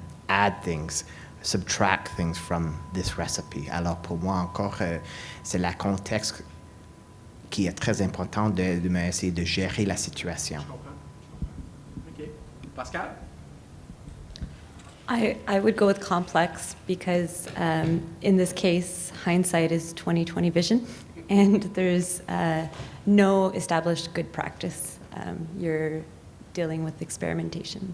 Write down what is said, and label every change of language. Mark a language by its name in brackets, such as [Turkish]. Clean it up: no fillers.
[English] add things, subtract things from this recipe. [French] Alors pour moi encore, c'est le contexte qui est très important de essayer de gérer la situation. [English] OK. Pascal? I would go with complex because in this case, hindsight is 20/20 vision, and there's no established good practice. You're dealing with experimentation.